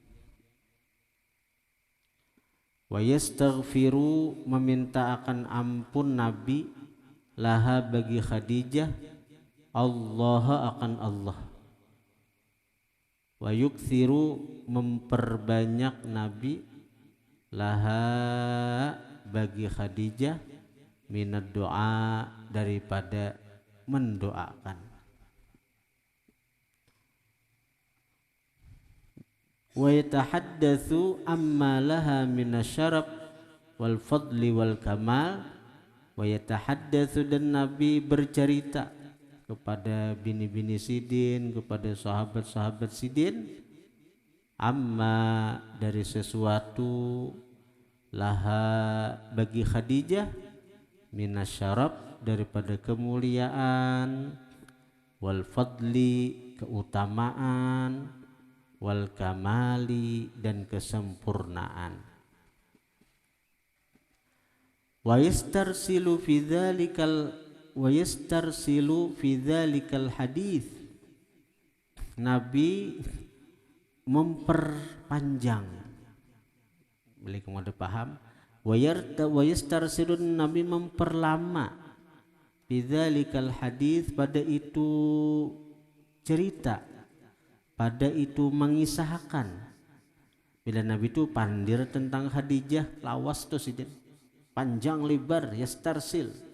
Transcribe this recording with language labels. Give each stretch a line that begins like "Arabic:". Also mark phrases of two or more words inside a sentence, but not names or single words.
Arabic: وَيَسْتَغْفِرُ,
Banjar: meminta akan ampun Nabi, laha, bagi Khadijah, Allah, akan Allah.
Arabic: وَيُكْثِرُ,
Banjar: memperbanyak Nabi, laha, bagi Khadijah,
Arabic: مِنَ الدُّعَاءِ,
Banjar: daripada mendoakan.
Arabic: وَيَتَحَدَّثُ عَمَّا لَهَا مِنَ الشَّرَفِ وَالْفَضْلِ وَالْكَمَالِ. وَيَتَحَدَّثُ,
Banjar: dan Nabi bercerita kepada bini-bini sidin, kepada sahabat-sahabat sidin, amma, dari sesuatu, laha, bagi Khadijah, minasyarab, daripada kemuliaan,
Arabic: وَالْفَضْلِ,
Banjar: keutamaan,
Arabic: وَالْكَمَالِ,
Banjar: dan kesempurnaan.
Arabic: وَيَسْتَرْسِلُ فِي ذَلِكَ الْحَدِيثِ.
Banjar: Nabi memperpanjang, boleh kamu ada paham,
Arabic: وَيَسْتَرْسِلُ,
Banjar: Nabi memperlama
Arabic: فِي ذَلِكَ الْحَدِيثِ,
Banjar: pada itu cerita, pada itu mengisahkan. Bila Nabi itu pandir tentang Khadijah, lawas tuh sidin, panjang lebar, yastarsil.